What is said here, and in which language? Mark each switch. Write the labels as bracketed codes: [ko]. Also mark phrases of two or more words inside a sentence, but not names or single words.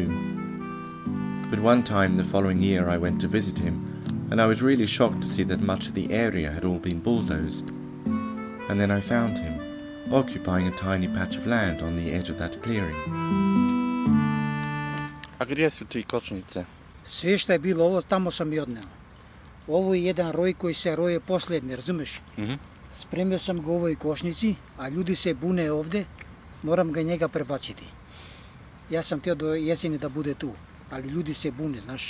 [en] But one time the following year I went to visit him, and I was really shocked to see that much of the area had all been bulldozed. And then I found him, occupying a tiny patch of land on the edge of that clearing. [sr] A gdje su ti kočnice? Sve što je bilo ovo, tamo sam i odneo. Ovo je jedan roj koji se roje posljednji, razumeš? Spremio sam ga u ovoj košnici, a ljudi se bune ovdje, moram ga njega prebaciti. Ja sam htio do jeseni da bude tu, ali ljudi se bune, znaš.